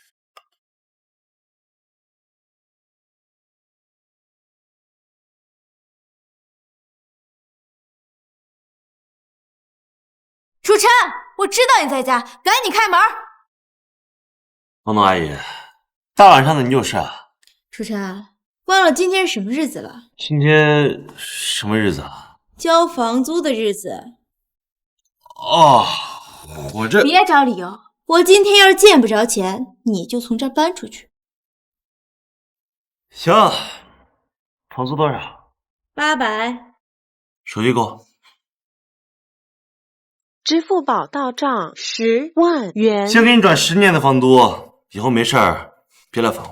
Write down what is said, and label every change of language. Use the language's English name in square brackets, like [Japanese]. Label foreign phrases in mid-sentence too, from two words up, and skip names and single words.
[Chinese] 楚晨，我知道你在家，趕緊開門。東東阿姨，大晚上的你有事啊？楚晨，忘了今天是什麼日子了？今天什麼日子啊？交房租的日子。哦，我這…… 別找理由，我今天要是見不着錢，你就從這兒搬出去。行，房租多少？800。手機給我。支付寶到賬10萬元。先給你轉10年的房租，以後沒事兒別來煩我。